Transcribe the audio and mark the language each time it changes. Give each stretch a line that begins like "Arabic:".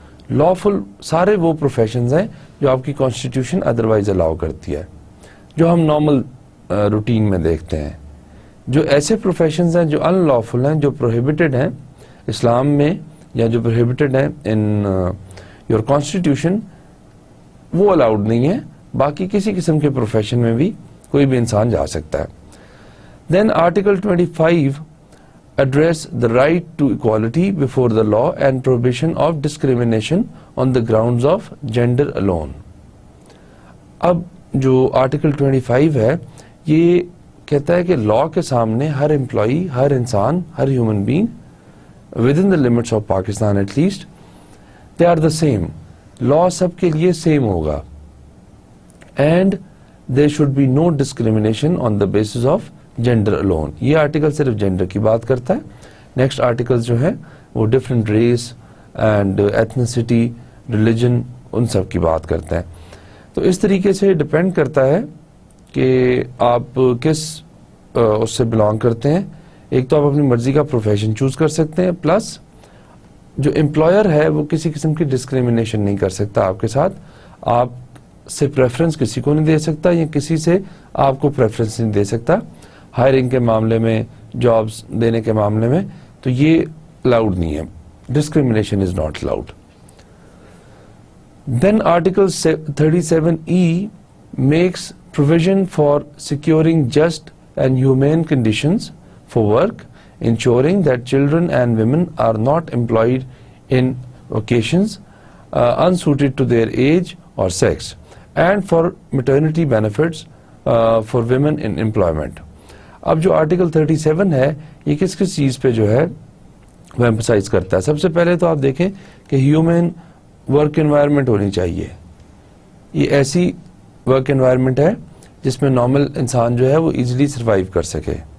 Urdu: Lawful سارے وہ professions ہیں جو آپ کی کانسٹیٹیوشن ادروائز الاؤ کرتی ہے, جو ہم نارمل روٹین میں دیکھتے ہیں. جو ایسے پروفیشنز ہیں جو ان لافل ہیں, جو پروہیبٹڈ ہیں اسلام میں یا جو پروہیبٹڈ ہیں
English: in your constitution,
Urdu: وہ الاؤڈ نہیں ہے. باقی کسی قسم کے پروفیشن میں بھی کوئی بھی انسان جا سکتا ہے.
English: Then article 25 address the right to equality before the law and prohibition of discrimination on the grounds of gender alone.
Urdu: اب جو آرٹیکل 25 ہے یہ کہتا ہے کہ لا کے سامنے ہر امپلائی, ہر انسان, ہر
English: Human being with in the limits of Pakistan at least they are the same.
Urdu: لا سب کے لیے سیم ہوگا and
English: there should be no discrimination on the basis of gender alone.
Urdu: یہ آرٹیکل صرف جینڈر کی بات کرتا ہے. نیکسٹ آرٹیکل جو ہے وہ different race and ethnicity, religion, ان سب کی بات کرتے ہیں. تو اس طریقے سے ڈپینڈ کرتا ہے کہ آپ کس اس سے بلانگ کرتے ہیں. ایک تو آپ اپنی مرضی کا پروفیشن چوز کر سکتے ہیں, پلس جو امپلائر ہے وہ کسی قسم کی ڈسکریمنیشن نہیں کر سکتا آپ کے ساتھ. آپ سے پریفرنس کسی کو نہیں دے سکتا یا کسی سے آپ کو پریفرنس نہیں دے سکتا ہائرنگ کے معاملے میں, جابز دینے کے معاملے میں. تو یہ الاؤڈ نہیں ہے.
English: Discrimination is not allowed. Then Article 37E makes provision for securing just and humane conditions for work, ensuring that children and women are not employed in vocations unsuited to their age or sex, and for maternity benefits for women in employment.
Urdu: اب جو article 37 ہے یہ کس کس چیز پہ جو ہے وہ ایمفسائز کرتا ہے؟ سب سے پہلے تو آپ دیکھیں کہ ہیومن ورک انوائرمنٹ ہونی چاہیے. یہ ایسی ورک انوائرمنٹ ہے جس میں نارمل انسان جو ہے وہ ایزیلی سروائیو کر سکے.